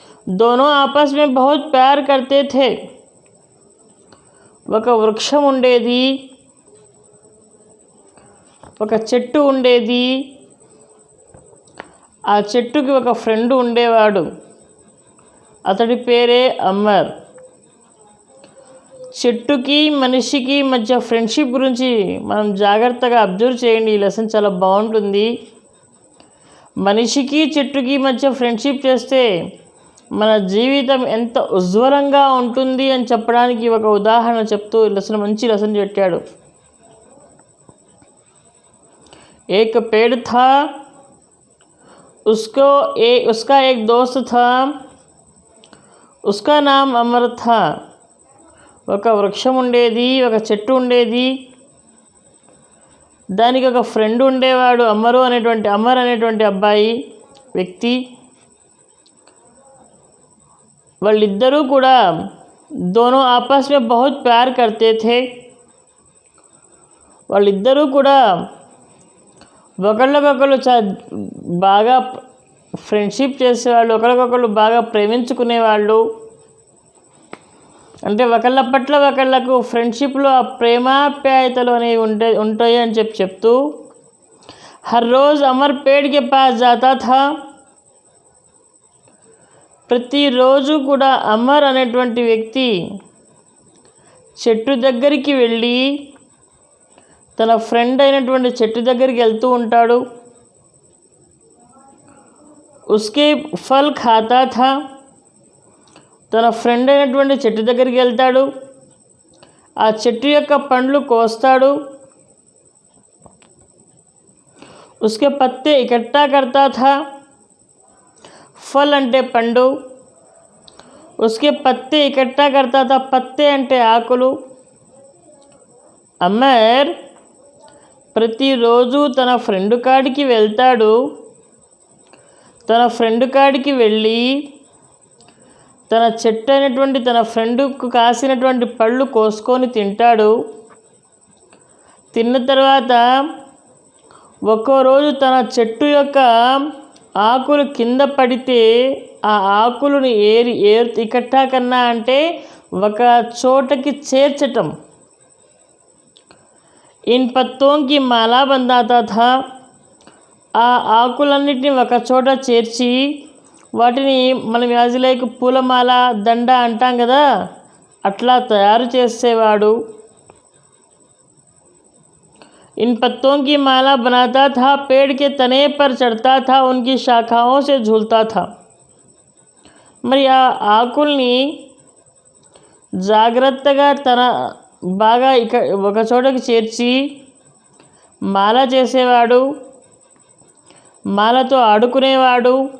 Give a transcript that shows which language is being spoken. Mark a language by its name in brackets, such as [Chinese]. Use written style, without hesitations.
[Hindi] दोनों आपस में बहुत प्यार करते थे। [Telugu] ఒక వృక్షం ఉండేది, ఒక చెట్టు ఉండేది, ఆ చెట్టుకి ఒక ఫ్రెండ్ ఉండేవాడు, అతడి పేరే అమర్। చెట్టుకి మనిషికి మధ్య ఫ్రెండ్షిప్ గురించి మనం జాగ్రత్తగా అబ్జర్వ్ చేయండి, ఈ లెసన్ చాలా బాగుంటుంది। మనిషికి చెట్టుకి మధ్య ఫ్రెండ్షిప్ చేస్తే మన జీవితం ఎంత ఉజ్వలంగా ఉంటుంది అని చెప్పడానికి ఒక ఉదాహరణ చెప్తూ లెసన్ మంచి లెసన్ పెట్టాడు। [Hindi] एक पेड़ था, उसका एक दोस्त था, उसका नाम अमर था। [Telugu] ఒక వృక్షం ఉండేది, ఒక చెట్టు ఉండేది, దానికి ఒక ఫ్రెండ్ ఉండేవాడు, అమర్ అనేటువంటి అబ్బాయి వ్యక్తి। వాళ్ళిద్దరూ కూడా [Hindi] दोनों आपस में बहुत प्यार करते थे। [Telugu] వాళ్ళిద్దరూ కూడా ఒకళ్ళకొకళ్ళు బాగా ఫ్రెండ్షిప్ చేసేవాళ్ళు, ఒకరికొకళ్ళు బాగా ప్రేమించుకునేవాళ్ళు. అంటే ఒకళ్ళ పట్ల ఒకళ్ళకు ఫ్రెండ్షిప్లో ఆ ప్రేమాప్యాయతలు అనేవి ఉంటాయి అని చెప్తూ [Hindi] हर रोज़ अमर पेड़ के पास जाता था. [Telugu] ప్రతిరోజు కూడా అమర్ అనేటువంటి వ్యక్తి చెట్టు దగ్గరికి వెళ్ళి తన ఫ్రెండ్ అయినటువంటి చెట్టు దగ్గరికి వెళ్తూ ఉంటాడు. [Hindi] ఉస్కే ఫల్ ఖాతా థా. [Telugu] తన ఫ్రెండ్ అయినటువంటి చెట్టు దగ్గరికి వెళ్తాడు, ఆ చెట్టు యొక్క పండ్లు కోస్తాడు. [Hindi] उसके पत्ते इकट्ठा करता था. फल [Telugu] అంటే పండు, [Hindi] उसके पत्ते इकट्ठा करता था. [Telugu] పత్తే అంటే ఆకులు. అమర్ ప్రతిరోజు తన ఫ్రెండ్ కాడికి వెళ్తాడు. తన ఫ్రెండ్ కాడికి వెళ్ళి తన చెట్టు అయినటువంటి తన ఫ్రెండ్కు కాసినటువంటి పళ్ళు కోసుకొని తింటాడు. తిన్న తర్వాత ఒక్కో రోజు తన చెట్టు యొక్క ఆకులు కింద పడితే ఆ ఆకులను [Hindi] ఇకట్టా కన్నా [Telugu] అంటే ఒక చోటకి చేర్చటం. [Hindi] ఇన్ పత్తోంకి మాలా బందాతా థా. [Telugu] ఆ ఆకులన్నిటిని ఒక చోట చేర్చి వాటిని మనం యాజిలైక్ పూలమాల దండ అంటాం కదా, అట్లా తయారు చేసేవాడు. [Hindi] इन पत्तों की माला बनाता था, पेड़ के तने पर चढ़ता था, उनकी शाखाओं से झूलता था. [Telugu] మరి ఆ ఆకుల్ని జాగ్రత్తగా తన బాగా ఒక చోటకి చేర్చి మాల చేసేవాడు, మాలతో ఆడుకునేవాడు.